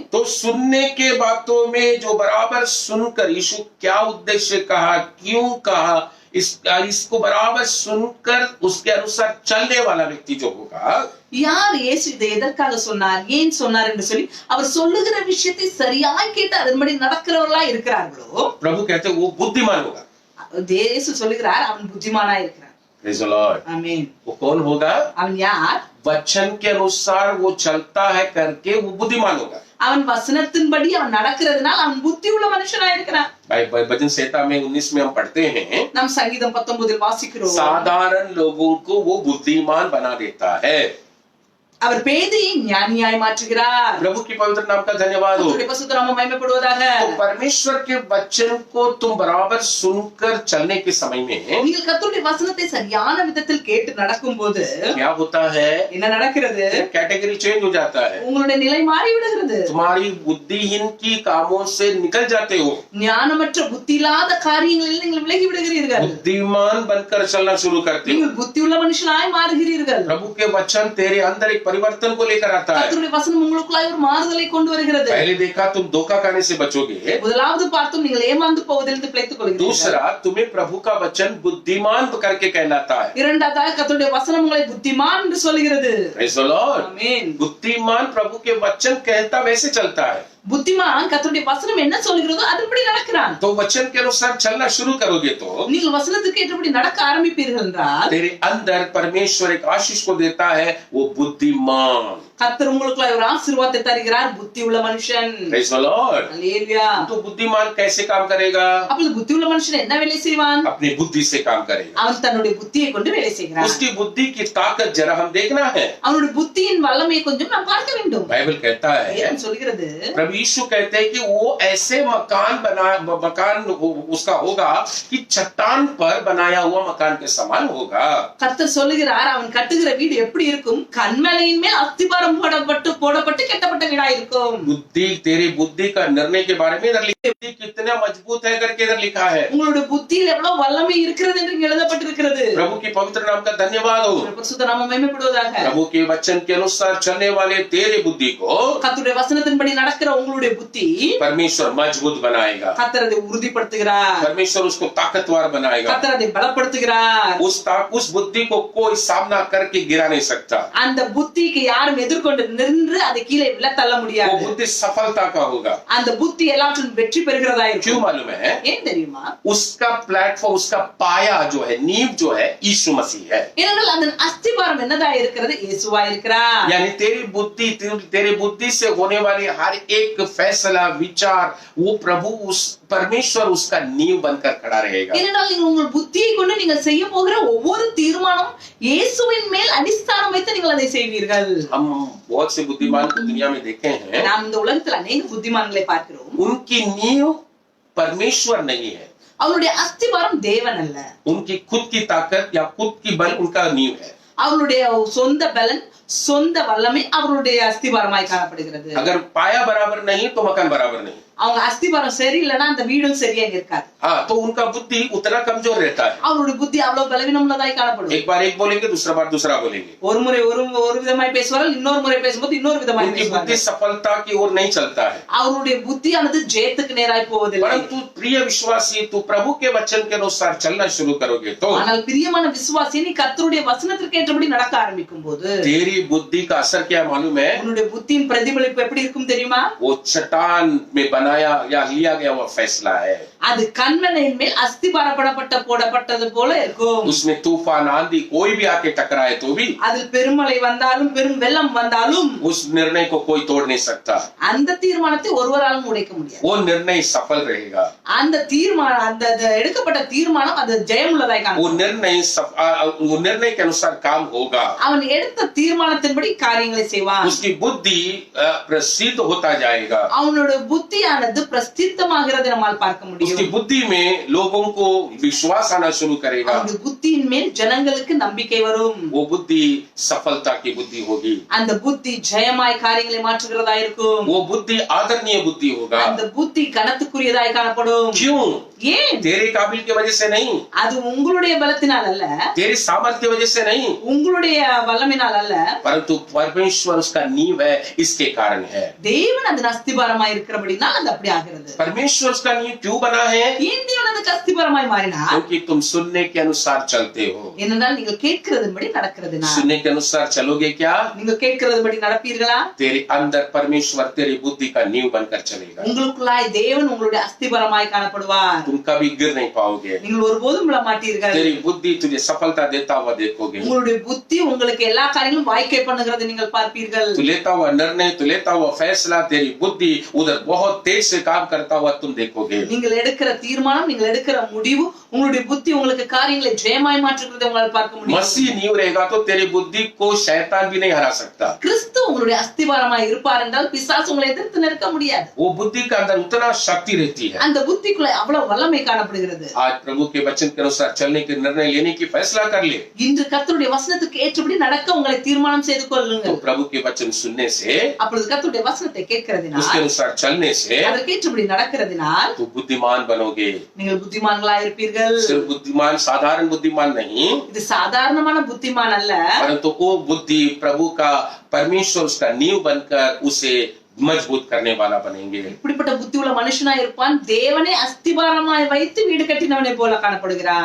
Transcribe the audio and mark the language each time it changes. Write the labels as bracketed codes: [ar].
[hi] तो सुनने के बातों में जो बराबर सुनकर, यीशु क्या उद्देश्य कहा, क्यों कहा, इसको बराबर सुनकर उसके अनुसार चलने वाला व्यक्ति जो होगा, [ta] யார் இயேசு இதை எதற்காக சொன்னார், ஏன் சொன்னார் என்று சொல்லி அவர் சொல்லுகிற விஷயத்தை சரியாய் கேட்டு அதன்படி நடக்கிறவர்களா இருக்கிறார்களோ, [hi] प्रभु कहते हैं वो बुद्धिमान होगा। [ta] இயேசு சொல்லுகிறார் அவன் புத்திமானா இருக்கிறான். [en] Praise the Lord. [ta] ஆமென். [hi] वो कौन होगा? [ta] அவன் யார்? [hi] वचन के अनुसार वो चलता है करके वो बुद्धिमान होगा। [ta] அவன் வசனத்தின்படி அவன் நடக்கிறதுனால் அவன் புத்தி உள்ள மனுஷனா இருக்கிறான். [hi] भजन संहिता में 19 में हम पढ़ते हैं, [ta] நாம் சங்கீதம் 19 வாசிக்கிறோம், [hi] साधारण लोगों को वो बुद्धिमान बना देता है। [ta] அவர் பேதையை ஞானியாய் மாற்றுகிறார். [hi] प्रभु की पवित्र नाम का धन्यवाद हो। [ta] கர்த்தருடைய பரிசுத்த நாமம் மகிமைப்படுவதாக. [hi] तो परमेश्वर के वचन को तुम बराबर सुनकर चलने के समय में [ta] நீங்கள் கர்த்தருடைய வசனத்தை சரியான விதத்தில் கேட்டு நடக்கும்போது [hi] क्या होता है? [ta] என்ன நடக்கிறது? [en] category change [hi] हो जाता है। [ta] உங்களுடைய நிலை மாறி விடுகிறது. [hi] तुम्हारी बुद्धिहीन की कामों से निकल जाते हो, [ta] ஞானமற்ற புத்தி இல்லாத காரியங்களில் நீங்கள் விலகி விடுகிறீர்கள். [hi] बुद्धिमान बनकर चलना शुरू करते हो। [ta] நீங்கள் புத்தி உள்ள மனுஷனாய் மாறுகிறீர்கள். [hi] प्रभु के वचन तेरे अंदर एक परिवर्तन को लेकर आता है। [ta] கர்த்தருடைய வசனம் உங்களுக்குள்ளாய் ஒரு மாறுதலை கொண்டு வருகிறது. [hi] पहले देखा तुम धोखा खाने से बचोगे, [ta] முதலாவது பார்த்தோம் நீங்கள் ஏமாந்து போவதிலிருந்து பிழைத்துக் கொள்கிறீர்கள். [hi] दूसरा तुम्हें प्रभु का वचन बुद्धिमान करके कहलाता है। [ta] இரண்டாவதாக கர்த்தருடைய வசனம் உங்களை புத்திமான் என்று சொல்கிறது. [en] Praise the Lord. [ta] ஆமென். [hi] बुद्धिमान प्रभु के वचन कहता वैसे चलता है। [ta] புத்திமான் கர்த்தருடைய வசனம் என்ன சொல்கிறதோ அதன்படி நடக்கிறான். [hi] तो वचन के अनुसार चलना शुरू करोगे तो [ta] நீங்கள் வசனத்துக்கு ஏற்றபடி நடக்க ஆரம்பிப்பீர்கள் என்றால் [hi] तेरे अंदर परमेश्वर एक आशीष को देता है, वो बुद्धिमान। [ta] கர்த்தர் உங்களுக்குள்ளாய் ஒரு ஆசீர்வாதத்தை தருகிறார், புத்தி உள்ள மனுஷன். [en] Praise the Lord. [ta] அல்லேலூயா. [hi] तो बुद्धिमान कैसे काम करेगा? [ta] அப்பொழுது புத்தி உள்ள மனுஷன் என்ன வேலை செய்வான்? [hi] अपनी बुद्धि से काम करेगा। [ta] அவன் தன்னுடைய புத்தியை கொண்டு வேலை செய்கிறான். [hi] उसकी बुद्धि की ताकत जरा हम देखना है। [ta] அவனுடைய புத்தியின் வல்லமையை கொஞ்சம் நாம் பார்க்க வேண்டும். [hi] बाइबल कहता है, [ta] வேதம் சொல்கிறது, [hi] प्रभु यीशु कहते हैं कि वो ऐसे मकान उसका होगा कि चट्टान पर बनाया हुआ मकान के समान होगा। [ta] கர்த்தர் சொல்லுகிறார் அவன் கட்டுகிற வீடு எப்படி இருக்கும்? கன்மலையின் மேல் அஸ்திபாரம் போடப்பட்டு கட்டப்பட்ட வீடா இருக்கும். [hi] बुद्धि, तेरी बुद्धि का निर्णय के बारे में इधर लिखा है, बुद्धि कितना मजबूत है करके इधर लिखा है। [ta] உங்களுடைய புத்தியில் எவ்வளவு வல்லமை இருக்கிறது என்று இங்கே எழுதப்பட்டிருக்கிறது. [hi] प्रभु की पवित्र नाम का धन्यवाद हो। [ta] பரிசுத்த நாமம் மகிமைப்படுவதாக. [hi] प्रभु के वचन के अनुसार चलने वाले तेरे बुद्धि को [ta] கர்த்தருடைய வசனத்தின்படி நடக்கிற உங்களுடைய புத்தி [hi] परमेश्वर मजबूत बनाएगा। [ta] கர்த்தர் அதை உறுதிப்படுத்துகிறார். [hi] परमेश्वर उसको ताकतवर बनाएगा। [ta] கர்த்தர் அதை பலப்படுத்துகிறார். [hi] उस बुद्धि को कोई सामना करके गिरा नहीं सकता। [ta] அந்த புத்திக்கு யாரும் எதிர்கொண்டு நின்று அதை கீழே விழ தள்ள [hi] वो [ta] முடியாது. [hi] बुद्धि सफलता का होगा। [ta] அந்த புத்தி எல்லாவற்றிலும் வெற்றி பெறுகிறதா [hi] क्यों [ta] இருக்கும். [hi] मालूम है? [ta] ஏன் தெரியுமா? [hi] उसका प्लेटफॉर्म, उसका पाया जो है, नींव जो है, यीशु मसीह है। [ta] ஏனென்றால் அதன் அஸ்திபாரம் என்னதா இருக்கிறது? இயேசுவா இருக்கிறார். [hi] यानी तेरी बुद्धि से होने वाली हर एक फैसला, विचार, वो प्रभु परमेश्वर उसका नींव बनकर खड़ा रहेगा। [ta] ஏனென்றால் நீங்கள் உங்கள் புத்தியை கொண்டு நீங்கள் செய்ய போகிற ஒவ்வொரு தீர்மானம் இயேசுவின் மேல் அடிஸ்தானம் வைத்து நீங்கள் அதை செய்வீர்கள். [hi] हम बहुत से बुद्धिमान को दुनिया में देखे हैं, [ta] நாம் இந்த உலகத்தில் अनेक புத்திமான்களை பார்க்கிறோம். [hi] उनकी नींव परमेश्वर नहीं है, [ta] அவருடைய அஸ்திபாரம் தேவன் அல்ல. [hi] उनकी खुद की ताकत या खुद की बल उनका नींव है। [ta] அவருடைய சொந்த பலன், சொந்த வல்லமை அவருடைய அஸ்திபாரமாய் காணப்படுகிறது. [hi] अगर पाया बराबर नहीं तो मकान बराबर नहीं। [ta] அவங்க அஸ்திபாரம் சரியில்லைன்னா அந்த வீடும் சரியா இருக்காது. [hi] हाँ, तो उनका बुद्धि उतना कमजोर रहता है। [ta] அவருடைய புத்தி அவ்வளவு பலவீனம் உள்ளதாய் காணப்படும். [hi] एक बार एक बोलेंगे, दूसरा बार दूसरा बोलेंगे। [ta] ஒரு முறை ஒரு விதமாய் பேசுவார்கள், இன்னொரு முறை பேசும்போது இன்னொரு விதமாய் [hi] उनकी बुद्धि [ta] பேசுவார்கள். [hi] सफलता की ओर नहीं चलता है। [ta] அவருடைய புத்தியானது ஜெயத்துக்கு நேராய் போவதில்லை. [hi] परंतु प्रिय विश्वासी, तू प्रभु के वचन के अनुसार चलना शुरू करोगे तो [ta] ஆனால் பிரியமான விசுவாசி, நீ கர்த்தருடைய வசனத்திற்கு ஏற்றபடி நடக்க ஆரம்பிக்கும் போது [hi] तेरी बुद्धि का असर क्या मालूम है? [ta] உன்னுடைய புத்தியின் பிரதிபலிப்பு எப்படி இருக்கும் தெரியுமா? [hi] वो चट्टान में बनाया या लिया गया हुआ फैसला है। [ta] அது கன்மலையின் மேல் போடப்பட்டது போல இருக்கும். [hi] उसमें तूफान, आंधी कोई भी आके टकराए तो भी [ta] அதில் பெருமழை வந்தாலும் பெரும் வெள்ளம் வந்தாலும் [hi] उस निर्णय को कोई तोड़ नहीं सकता। [ta] அந்த தீர்மானத்தை ஒருவராலும் உடைக்க முடியாது. [hi] वो निर्णय सफल रहेगा। [ta] அந்த தீர்மானம், அந்த எடுக்கப்பட்ட தீர்மானம் அது ஜெயமுள்ளதாய் [hi] वो [ta] காணப்படும். [hi] निर्णय के अनुसार काम होगा। [ta] அவன் எடுத்த தீர்மானத்தின்படி காரியங்களை செய்வான். [hi] उसकी बुद्धि प्रसिद्ध होता जाएगा। [ta] அவனோட புத்தியானது பிரசித்தமாகிறது நம்மால் பார்க்க முடியும். [hi] उसकी बुद्धि में लोगों को विश्वास आना शुरू करेगा। [ta] அவனுடைய புத்தியின் மேல் ஜனங்களுக்கு நம்பிக்கை வரும். [hi] वो बुद्धि सफलता की बुद्धि होगी। [ta] அந்த புத்தி ஜெயமாய் காரியங்களை மாற்றுகிறதா இருக்கும். [hi] वो बुद्धि आदरणीय बुद्धि होगा। [ta] அந்த புத்தி கனத்துக்குரியதாய் காணப்படும். [hi] क्यों? [ta] ஏன்? [hi] तेरे काबिल की वजह से नहीं, [ta] அது உங்களுடைய பலத்தினால் அல்ல, [hi] तेरी सामर्थ्य वजह से नहीं, [ta] உங்களுடைய வல்லமையினால் அல்ல, [hi] परंतु परमेश्वर उसका नींव है, इसके कारण है। [ta] தேவன் அதன் அஸ்திபாரமாய் இருக்கிறபடினால் அது அப்படி ஆகிறது. [hi] परमेश्वर उसका नींव क्यों बना है? [ta] ஏன் தேவன் அந்த உங்களுக்கு அஸ்திபாரமாய் மாறினார், [hi] क्योंकि तुम सुनने के अनुसार चलते हो। [ta] என்னென்றால் நீங்கள் கேட்கிறதுபடி நடக்கிறதுனா, [hi] सुनने के अनुसार चलोगे क्या? [ta] நீங்கள் கேட்கிறதுபடி நடப்பீர்களா? [hi] तेरे अंदर परमेश्वर तेरी बुद्धि का नींव बनकर चलेगा। [ta] உங்களுக்குள்ளாய் தேவன் உங்களுடைய அஸ்திபாரமாய் காணப்படுவார், [hi] तुम कभी गिर नहीं पाओगे। [ta] நீங்கள் ஒருபோதும் விழ மாட்டீர்கள், [hi] तेरी बुद्धि तुझे सफलता देता हुआ देखोगे। [ta] உங்களுடைய புத்தி உங்களுக்கு எல்லா காரியங்களும் வாய்க்கை பண்ணுகிறது நீங்கள் பார்ப்பீர்கள், [hi] तू लेता हुआ निर्णय, तू लेता हुआ फैसला, तेरी बुद्धि उधर बहुत तेज से काम करता हुआ तुम देखोगे। [ta] நீங்கள் எடுக்கிற தீர்மானம், நீங்கள் எடுக்கிற முடிவு, உங்களுடைய புத்தி உங்களுக்கு காரியங்களை ஜெயமாய் மாற்றுகிறதை உங்களால் பார்க்க முடியும். [hi] मसीह नींव रहेगा तो तेरी बुद्धि को शैतान भी नहीं हरा सकता। [ta] கிறிஸ்து உங்களுடைய அஸ்திபாரமாய் இருப்பார் என்றால் பிசாசு உங்களை எதிர்த்து நிற்க முடியாது. [hi] वो बुद्धि के अंदर उतना शक्ति रहती है। [ta] அந்த புத்திக்குள்ள அவ்வளவு வல்லமை காணப்படுகிறது. [hi] आज प्रभु के वचन के अनुसार चलने के निर्णय लेने की फैसला कर ले, [ta] இன்று கர்த்தருடைய வசனத்துக்கு ஏற்றபடி நடக்க உங்களை தீர்மானம் செய்து [hi] तो [ta] கொள்ளுங்கள். [hi] प्रभु के वचन सुनने से, [ta] அப்பொழுது கர்த்தருடைய வசனத்தை கேட்கிறதினால், [hi] उसके अनुसार चलने से [ta] அதற்கு ஏற்றபடி நடக்கிறதினால் [hi] तो बुद्धिमान बनोगे। [ta] நீங்கள் புத்திமான்களாய் இருப்பீர்கள். [hi] सिर्फ बुद्धिमान, साधारण बुद्धिमान नहीं, [ta] இது சாதாரணமான புத்திமான் அல்ல, [hi] परंतु वो बुद्धि प्रभु का, परमेश्वर उसका नींव बनकर उसे मजबूत करने वाला बनेंगे। [ta] இப்படிப்பட்ட புத்தி உள்ள மனுஷனா இருப்பான், தேவனே அஸ்திபாரமாய் வைத்து வீடு கட்டினவனை போல காணப்படுகிறான்.